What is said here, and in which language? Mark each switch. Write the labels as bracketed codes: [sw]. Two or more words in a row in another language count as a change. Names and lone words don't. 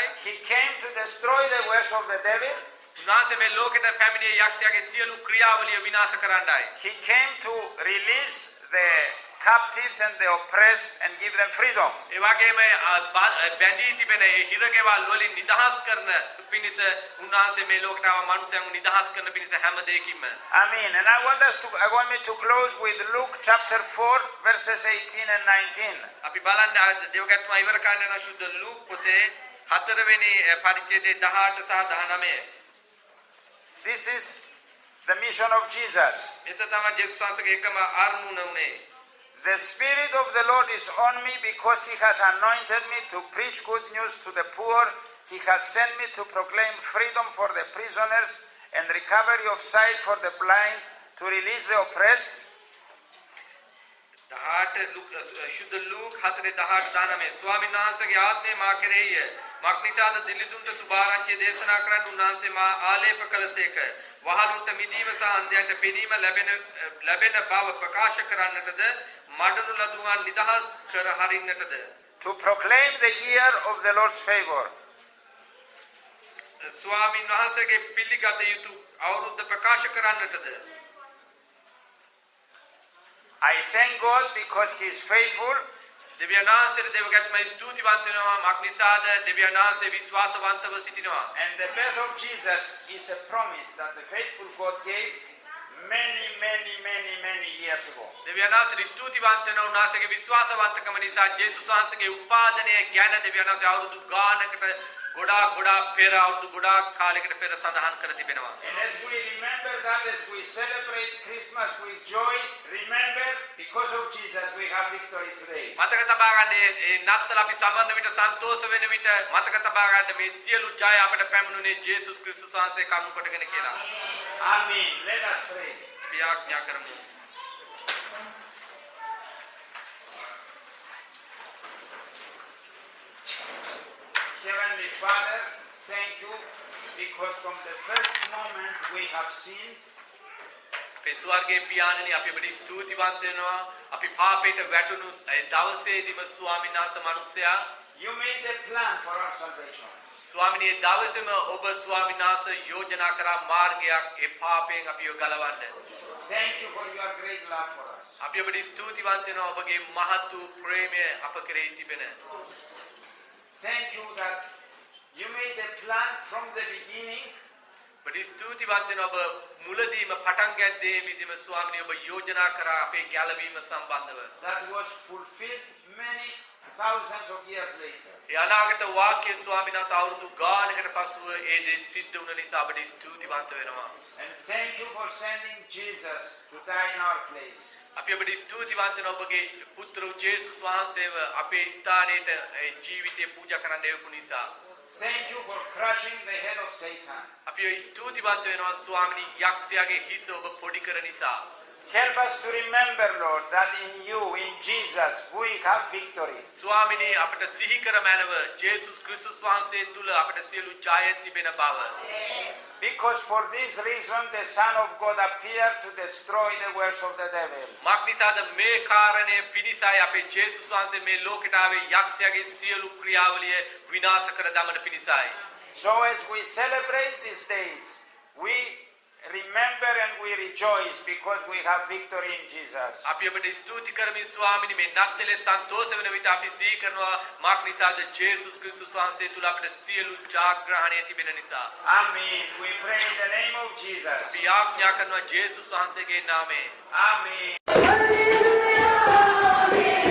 [en] He came to destroy the works of the devil. [si] උන්වහන්සේ මේ ලෝකෙට පැමිණියේ යක්ෂයාගේ සියලු ක්‍රියාවලිය විනාශ කරන්නයි. [en] He came to release the captives and the oppressed and give them freedom. [si] ඒ වගේම බැඳී තිබෙන ඒ හිරගෙවල් වලින් නිදහස් කරන පිණිස උන්වහන්සේ මේ ලෝකයට ආව මනුස්සයන්ව නිදහස් කරන පිණිස හැම දෙයකින්ම. [en] Amen. And I want me to close with Luke chapter 4 verses 18 and 19. [si] අපි බලන්න දේවගත්තුමා ඉවර කරන්න යන සුද්ධ ලූක් පොතේ 4 වෙනි පරිච්ඡේදයේ 18 සහ 19. [en] This is the mission of Jesus. [si] එත තමයි ජේසුස් වහන්සේගේ එකම අරමුණ උනේ. [en] The Spirit of the Lord is on me because He has anointed me to preach good news to the poor. He has sent me to proclaim freedom for the prisoners and recovery of sight for the blind, to release the oppressed. [si] शुद्ध लूक 4:18 ස්වාමීන් වහන්සේගේ ආත්මය මා කෙරෙහිය. මක් නිසාද දිලිඳුන්ට සුභාරංචිය දේශනා කරන්න උන්වහන්සේ මා ආලේප කළසේක. වහලුන්ට මිදීම සහ අන්ධයන්ට පෙනීම ලැබෙන බව ප්‍රකාශ කරන්නටද මඩනු ලදුවන් නිදහස් කර හරින්නටද. [en] To proclaim the year of the Lord's favor. [si] ස්වාමීන් වහන්සේගේ පිළිගත යුතු අවුරුද්ද ප්‍රකාශ කරන්නටද. [en] I thank God because He is faithful. [si] දෙවියන් වහන්සේට දේවගත්තුමා ස්තුතිවන්ත වෙනවා. මක් නිසාද දෙවියන් වහන්සේ විශ්වාසවන්තව සිටිනවා. [en] And the birth of Jesus is a promise that the faithful God gave many years ago. [si] දෙවියන් වහන්සේ ස්තුතිවන්ත වෙනවා. උන්වහන්සේගේ විශ්වාසවන්තකම නිසා ජේසුස් වහන්සේගේ උපාදනය ගැන දෙවියන් වහන්සේ අවුරුදු ගානකට ගොඩාක් පෙර අවුරුදු ගොඩාක් කාලයකට පෙර සඳහන් කර තිබෙනවා. [en] And as we remember that, as we celebrate Christmas with joy, remember, because of Jesus we have victory today. [si] මතක තබා ගන්න මේ නත්තල අපි සමරන විට සන්තෝෂ වෙන විට මතක තබා ගන්න මේ සියලු ජය අපට පැමිණුනේ ජේසුස් ක්‍රිස්තුස් වහන්සේ කරුණු කොටගෙන කියලා. [en] Amen. Let us pray. [si] අපි ආඥා කරමු. [en] Heavenly Father, thank you because from the first moment we have sinned. [si] ස්වර්ගයේ පියාණනි අපි ඔබට ස්තුතිවන්ත වෙනවා. අපි පාපයට වැටුණු ඒ දවසේදීම ස්වාමීන් වහන්සේ මිනිසයා [en] You made the plan for our salvation. [si] ස්වාමීනි දවසේම ඔබ ස්වාමීන් වහන්සේ යෝජනා කරා මාර්ගයක් ඒ පාපයෙන් අපිව ගලවන්න. [en] Thank you for your great love for us. [si] අපි ඔබට ස්තුතිවන්ත වෙනවා ඔබගේ මහත් වූ ප්‍රේමය අප කෙරෙහි තිබෙන. [en] Thank you that you made the plan from the beginning. [si] ඔබට ස්තුතිවන්ත වෙනවා ඔබ මුලදීම පටන් ගත්තේ විදිහම ස්වාමීනි ඔබ යෝජනා කරා අපේ ගැලවීම සම්බන්ධව. [en] That was fulfilled many thousands of years later. [si] ඒ අනාගත වාක්‍ය ස්වාමීන් වහන්සේ අවුරුදු ගානකට පසුව ඒ දේ සිද්ධ වුණ නිසා ඔබට ස්තුතිවන්ත වෙනවා. [en] And thank you for sending Jesus to die in our place. [si] අපි ඔබට ස්තුතිවන්ත වෙනවා ඔබගේ පුත්‍ර ජේසුස් වහන්සේව අපේ ස්ථානයේ ජීවිතේ පූජා කරන්න එවපු නිසා. [en] Thank you for crushing the head of Satan. [si] අපි ස්තුතිවන්ත වෙනවා ස්වාමීනි යක්ෂයාගේ හිස ඔබ පොඩි කර නිසා. [en] Help us to remember, Lord, that in you, in Jesus, we have victory. [si] ස්වාමීනි අපට සිහි කර මැනව ජේසුස් ක්‍රිස්තුස් වහන්සේ තුල අපට සියලු ජය තිබෙන බව. [en] Because for this reason the Son of God appeared to destroy the works of the devil. [si] මක් නිසාද මේ කාරණය පිණිසයි අපේ ජේසුස් වහන්සේ මේ ලෝකයට ආවේ යක්ෂයාගේ සියලු ක්‍රියාවලිය විනාශ කර දමන පිණිසයි. [en] So as we celebrate these days, we remember and we rejoice because we have victory in Jesus. [si] අපි ඔබට ස්තුති කරමින් ස්වාමීනි මේ නත්තලේ සන්තෝෂ වෙන විට අපි සිහි කරනවා මක් නිසාද ජේසුස් ක්‍රිස්තුස් වහන්සේ තුල අපට සියලු ජාග්‍රහණය තිබෙන නිසා. [en] Amen. We pray in the name of Jesus. [si] අපි ආඥා කරනවා ජේසුස් වහන්සේගේ නාමයෙන්. [en] Amen.